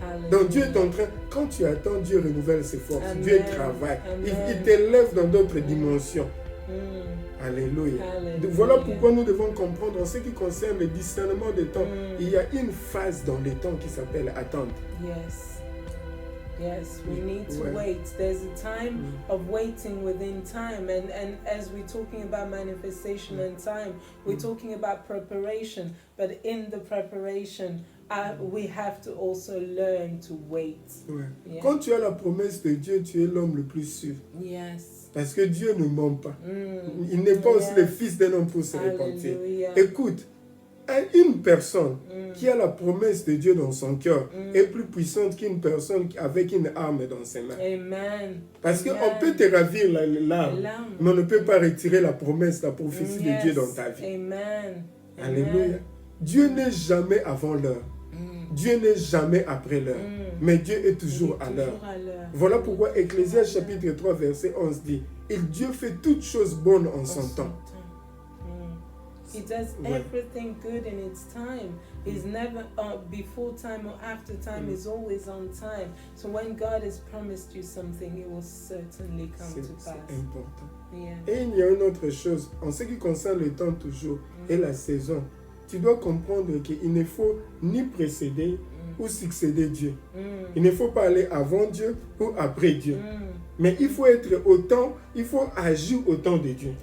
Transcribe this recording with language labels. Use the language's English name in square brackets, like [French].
[French] Donc Dieu est en train, quand tu attends, Dieu renouvelle ses forces, Amen. Dieu travaille, il Amen. t'élève dans d'autres dimensions. Alléluia. Alléluia. Voilà pourquoi nous devons comprendre en ce qui concerne le discernement des temps. Il y a une phase dans les temps qui s'appelle attente. [English] Yes. Yes, we need to [French] Ouais. [English] wait. There's a time of waiting within time. And as we're talking about manifestation and time, we're talking about preparation. But in the preparation, we have to also learn to wait. [French] Ouais. [English] Yeah. [French] Quand tu as la promesse de Dieu, tu es l'homme le plus sûr. [English] Yes. [French] Parce que Dieu ne ment pas. Il n'est pas aussi [English] Yes. [French] le fils d'un homme pour se repentir. Hallelujah. Écoute, une personne qui a la promesse de Dieu dans son cœur est plus puissante qu'une personne avec une arme dans ses mains. Amen. Parce qu'on Amen. peut te ravir l'arme, L'âme. mais on ne peut pas retirer la promesse, la prophétie de Dieu dans ta vie. Amen. Alléluia. Dieu n'est jamais avant l'heure. Dieu n'est jamais après l'heure. Mais Dieu est toujours à l'heure. Voilà pourquoi Ecclésiaste chapitre 3 verset 11 dit, Dieu fait toutes choses bonnes en son temps. [English] He does everything good in its time. He's never before time or after time. He's always on time. So when God has promised you something, it will certainly come to pass. [French] C'est important. [English] Yeah. [French] Et il y a une autre chose, en ce qui concerne le temps toujours et la saison, tu dois comprendre qu'il ne faut ni précéder ou succéder Dieu. Il ne faut pas aller avant Dieu ou après Dieu. Mais il faut être au temps, il faut agir au temps de Dieu.